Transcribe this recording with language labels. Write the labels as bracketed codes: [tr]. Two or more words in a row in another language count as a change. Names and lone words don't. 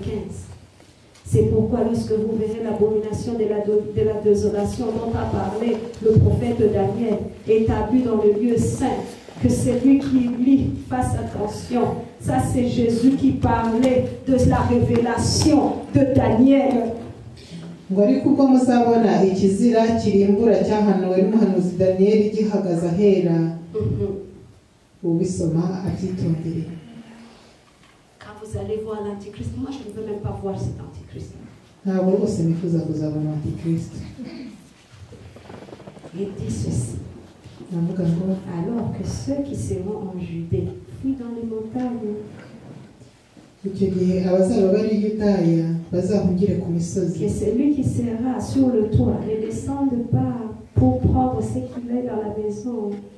[fr] C'est pourquoi lorsque vous verrez l'abomination de la désolation dont a parlé le prophète Daniel établi dans le lieu saint, que celui qui lit fasse attention. Ça c'est Jésus qui parlait de la révélation de Daniel. [rw] ngo ariko ubwo muzabona ikizira kirimbura cyahanuwe n'umuhanuzi Daniyeli gihagaze ahera ubisoma abyitondere. [fr] Quand vous allez voir l'Antichrist, moi je ne veux même pas voir cet Antichrist. [rw] ntabwo rwose nifuza kuzabona Antichrist. [fr] Il dit ceci. Alors que ceux qui seront en Judée fuient dans les montagnes. Que celui qui sera sur le toit ne descende pas pour prendre ce qu'il est dans la maison.